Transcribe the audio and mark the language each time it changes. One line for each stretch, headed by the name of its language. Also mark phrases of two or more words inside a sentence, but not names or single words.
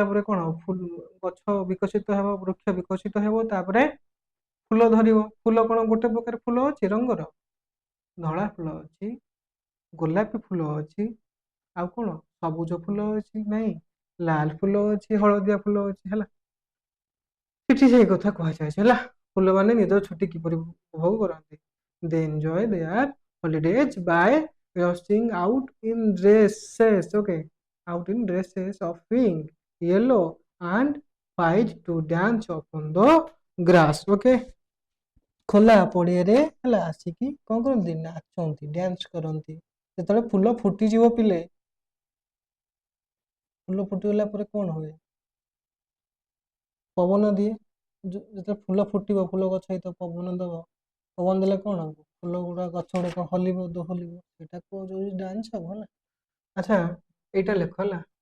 Odia: ପରେ କ'ଣ ଗଛ ବିକଶିତ ହେବ ବୃକ୍ଷ ବିକଶିତ ହେବ ତାପରେ ଫୁଲ ଧରିବ ଫୁଲ କ'ଣ ଗୋଟେ ପ୍ରକାର ଫୁଲ ଅଛି ରଙ୍ଗର ଧଳା ଫୁଲ ଅଛି ଗୋଲାପୀ ଫୁଲ ଅଛି ଆଉ କ'ଣ ସବୁଜ ଫୁଲ ଅଛି ନାଇଁ ଲାଲ ଫୁଲ ଅଛି ହଳଦିଆ ଫୁଲ ଅଛି ହେଲା ସେଠି ସେଇ କଥା କୁହାଯାଇଛି ହେଲା ଫୁଲମାନେ ନିଜର ଛୁଟି କିପରି ଉପଭୋଗ କରନ୍ତି
English: they enjoy their holidays by rushing out in dresses okay out in dresses of pink yellow and white to dance upon the grass okay
Odia: ଖୋଲା ପଡ଼ିଆରେ ହେଲା ଆସିକି କ'ଣ କରନ୍ତି ନାଚନ୍ତି ଡ୍ୟାନ୍ସ କରନ୍ତି ଯେତେବେଳେ ଫୁଲ ଫୁଟିଯିବ ପିଲେ ଫୁଲ ଫୁଟିଗଲା ପରେ କ'ଣ ହୁଏ ପବନ ଦିଏ ଯେତେବେଳେ ଫୁଲ ଫୁଟିବ ଫୁଲ ଗଛ ହେଇଥିବ ପବନ ଦେବ ପବନ ଦେଲେ କ'ଣ ହବ ଫୁଲ ଗୁଡ଼ା ଗଛ ଗୁଡ଼ାକ ହଲିବ ଦୋହଲିବ ସେଇଟା କୁହାଯାଉଛି ଡ୍ୟାନ୍ସ ହବ ହେଲା ଆଚ୍ଛା ଏଇଟା ଲେଖ ହେଲା